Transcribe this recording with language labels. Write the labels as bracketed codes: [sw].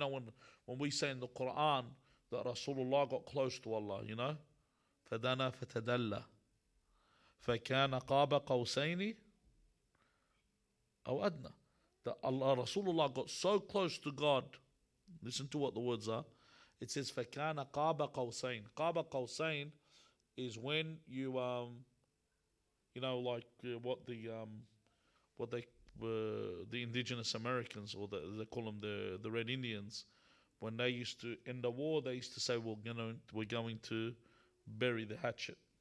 [en] You know, when we say in the Quran that Rasulullah got close to Allah, you know, [ar] فَدَنَا فَتَدَلَّى فَكَانَ قَابَ قَوْسَيْنِ أَوْ أَدْنَى. [en] That Allah, Rasulullah got so close to God. Listen to what the words are. It says [ar] فَكَانَ قَابَ قَوْسَيْنِ. قَابَ قَوْسَيْن [en] is when you you know, like what the indigenous Americans, or they call them the Red Indians, when they used to end the war, they used to say we're going to bury the hatchet.